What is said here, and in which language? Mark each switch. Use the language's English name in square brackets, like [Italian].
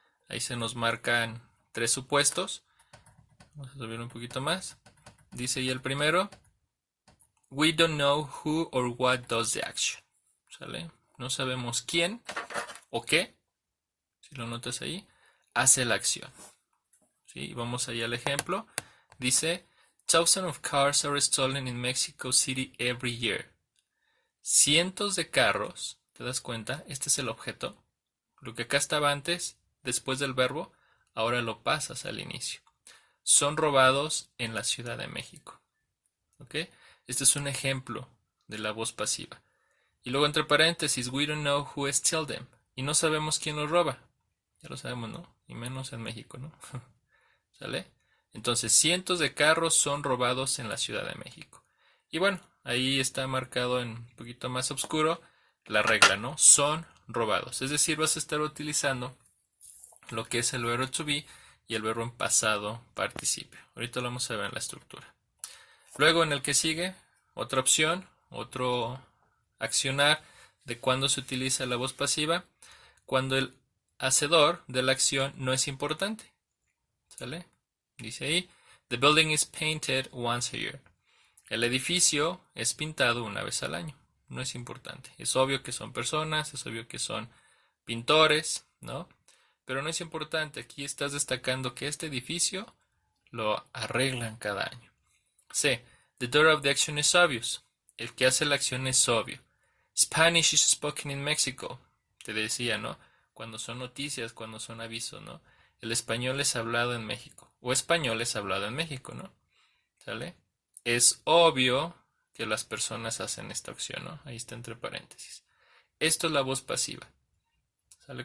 [Spanish] Ahí se nos marcan 3 supuestos. Vamos a subir un poquito más. Dice ahí el primero, [English] we don't know who or what does the action, [Spanish] ¿sale? No sabemos quién o qué, si lo notas ahí, hace la acción. ¿Sí? Vamos allá al ejemplo. [English] Dice, thousands of cars are stolen in Mexico City every year. [Spanish] Cientos de carros, ¿te das cuenta? Este es el objeto. Lo que acá estaba antes, después del verbo, ahora lo pasas al inicio. Son robados en la Ciudad de México. ¿Ok? Este es un ejemplo de la voz pasiva. Y luego entre paréntesis, [English] we don't know who stole them. [Spanish] Y no sabemos quién los roba. Ya lo sabemos, ¿no? Y menos en México, ¿no? ¿Sale? Entonces, cientos de carros son robados en la Ciudad de México. Y bueno, ahí está marcado en un poquito más oscuro la regla, ¿no? Son robados. Es decir, vas a estar utilizando lo que es el verbo to be y el verbo en pasado participio. Ahorita lo vamos a ver en la estructura. Luego, en el que sigue, otra opción, otro accionar de cuando se utiliza la voz pasiva, cuando el hacedor de la acción no es importante. ¿Sale? Dice ahí, [English] the building is painted once a year. [Spanish] El edificio es pintado una vez al año. No es importante. Es obvio que son personas, es obvio que son pintores, ¿no? Pero no es importante. Aquí estás destacando que este edificio lo arreglan cada año. C. [English] The doer of the action is obvious. [Spanish] El que hace la acción es obvio. [English] Spanish is spoken in Mexico. [Spanish] Te decía, ¿no? Cuando son noticias, cuando son avisos, ¿no? El español es hablado en México. O español es hablado en México, ¿no? ¿Sale? Es obvio que las personas hacen esta acción, ¿no? Ahí está entre paréntesis. Esto es la voz pasiva. ¿Sale?